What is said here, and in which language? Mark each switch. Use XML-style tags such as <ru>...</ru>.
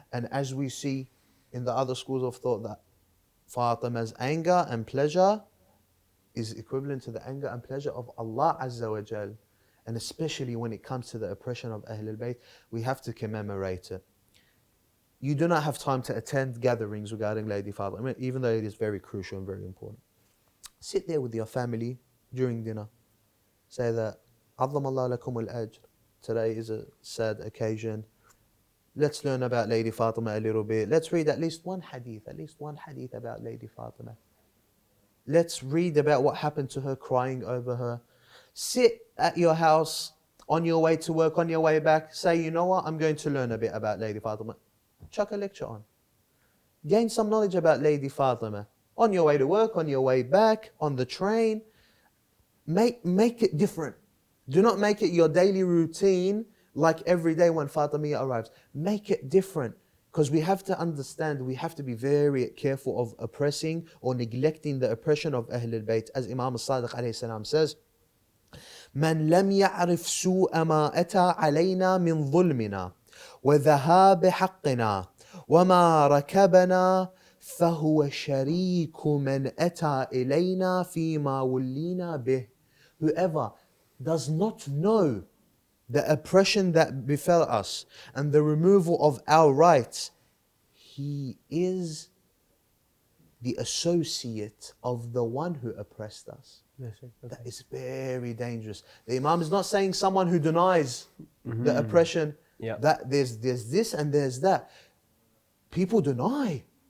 <en>And as we see in the other schools of thought, that Fatima's anger and pleasure is equivalent to the anger and pleasure of Allah Azza wa Jal. And especially when it comes to the oppression of Ahlul Bayt, we have to commemorate it. You do not have time to attend gatherings regarding Lady Fatima, even though it is very crucial and very important. Sit there with your family during dinner. Say that,</en> <ar>عظم الله لكم الأجر.</ar> <en>Today is a sad occasion. Let's learn about Lady Fatima a little bit. Let's read at least one hadith about Lady Fatima. Let's read about what happened to her, crying over her. Sit at your house, on your way to work, on your way back. Say, you know what, I'm going to learn a bit about Lady Fatima. Chuck a lecture on. Gain some knowledge about Lady Fatima. On your way to work, on your way back, on the train. Make it different. Do not make it your daily routine like every day when Fatimiyya arrives. Make it different. Because we have to understand, we have to be very careful of oppressing or neglecting the oppression of Ahlul Bayt. As Imam Sadiq alayhi salam says,</en> <ar>من لم يعرف سوء ما أتى علينا من ظلمنا وذهاب حقنا وما ركبنا فهو شريك من أتى إلينا فيما ولينا به.</ar> <en>Whoever does not know the oppression that befell us and the removal of our rights, he is the associate of the one who oppressed us. That is very dangerous. The Imam is not saying someone who denies the oppression, that there's this and there's that. People deny.</en>